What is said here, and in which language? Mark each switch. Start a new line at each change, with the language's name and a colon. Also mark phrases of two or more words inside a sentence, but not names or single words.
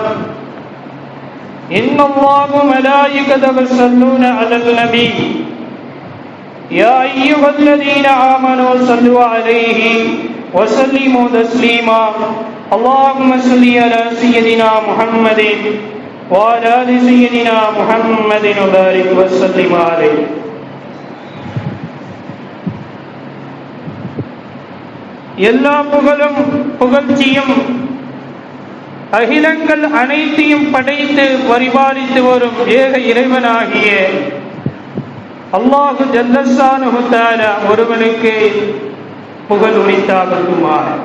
Arabic: إن الله وملائكته يصلون على النبي يا أيها الذين آمنوا صلوا عليه وسلموا تسليما. اللهم صل على سيدنا محمد وعلى آل سيدنا محمد وبارك وسلم عليه.
Tamil: எல்லா புகழும் புகழ்ச்சியும் அகிலங்கள் அனைத்தையும் படைத்து பரிபாலித்து வரும் ஏக இறைவனாகிய
Arabic: الله جل شأنه تعالى
Tamil: ஒருவனுக்கு புகழ் உரித்தாகட்டுமாக.